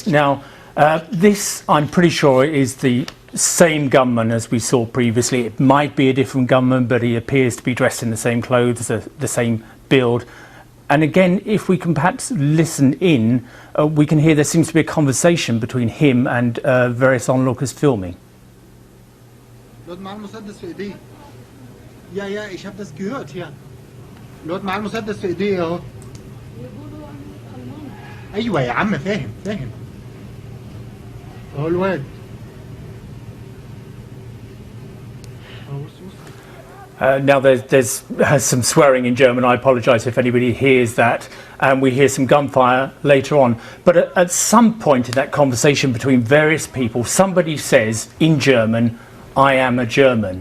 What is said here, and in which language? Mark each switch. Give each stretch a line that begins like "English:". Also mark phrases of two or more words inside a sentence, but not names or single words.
English: Now, this, I'm pretty sure, is the same gunman as we saw previously. It might be a different gunman, but he appears to be dressed in the same clothes, the same build. And again, if we can perhaps listen in, we can hear there seems to be a conversation between him and various onlookers filming.
German: Lord mal
Arabic: مسدس في ايديه.
German: يا ich habe das gehört hier. Lord mal
Arabic: مسدس في ايديه اهو. ايوه يا عم فاهم اهو الواد.
English: Now there's some swearing in German. I apologise if anybody hears that, and we hear some gunfire later on. But at some point in that conversation between various people, somebody says in German, "I am a German."